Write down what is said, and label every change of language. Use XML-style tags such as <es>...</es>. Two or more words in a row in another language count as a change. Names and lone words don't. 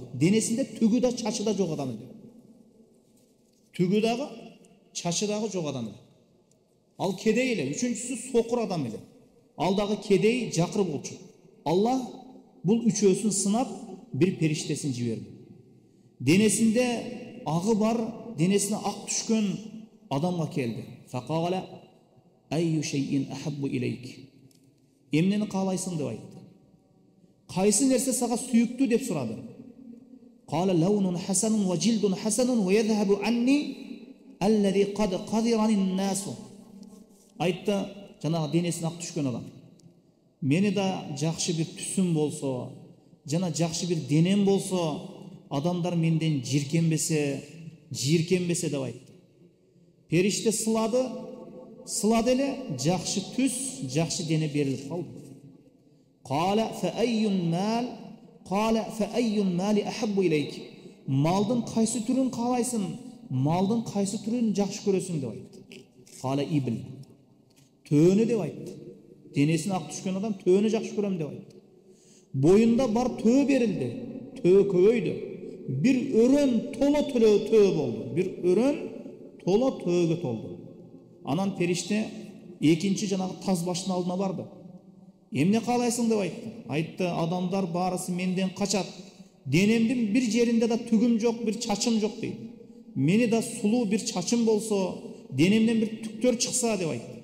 <ky>Денесинде түгү да, чачы да жок адам эле. Түгү дагы, чачы дагы жок адам эле. Ал кедей эле. Үчүнчүсү сокур адам эле. Ал дагы кедей, жакыр болчу. Аллах бул үчөөсүн сынап, бир периштесин жиберди. Денесинде ағы бар, денесине ак түшкөн адамга келди.</ky> <ar>فقال أي شيء أحب إليك.</ar> <ky>Эмнени каалайсың деп айтты. Кайсы нерсе сага сүйүктүү деп сурады.</ky> <ar>قال لون حسن وجلد حسن ويذهب عني الذي قد قذرني الناس.</ar> <ky>Айтты, жанагы денесине ак түшкөн адам. Мени да жакшы бир түсүм болсо, жана жакшы бир денем болсо, адамдар менден жиркенбесе деп айтты. Периште сылады эле, жакшы түс, жакшы дене берилип калды.</ky> <ar>قال فأي المال أحب إليك.</ar> <ky>Малдын кайсы түрүн каалайсың? Малдын кайсы түрүн жакшы көрөсүң деп айтты.</ky> <ar>قال إبل.</ar> <ky>Төөнү деп айтты. Денесине ак түшкөн адам төөнү жакшы көрөм деп айтты. Боюнда бар төө берилди. Төө көбөйдү. Bir örön tola tөө болду. Bir örön tola төөгө толду. Анан периште экинчи жанагы таз баштын алдына барды. Эмне каалайсың деп айтты. Айтты, адамдар баарысы менден качат. Денемдин бир жеринде да түгүм жок, бир чачым жок дейт. Мени да сулуу бир чачым болсо, денемден бир түктөр чыкса деп айтты.</ky>